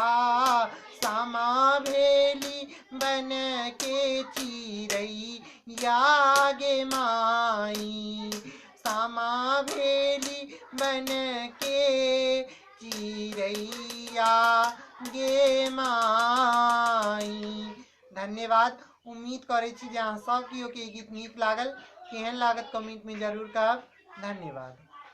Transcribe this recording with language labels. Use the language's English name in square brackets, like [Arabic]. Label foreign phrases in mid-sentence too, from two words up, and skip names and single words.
[Maithili] सामा भेली बन के चिरई यागे माई। सामा भेली बन के चिरैया गे माई। धन्यवाद। उम्मीद करे छी जे अहाँ सब केओ के गीत नीक लागल। केहन लागत कमेंट में जरूर कहब। धन्यवाद।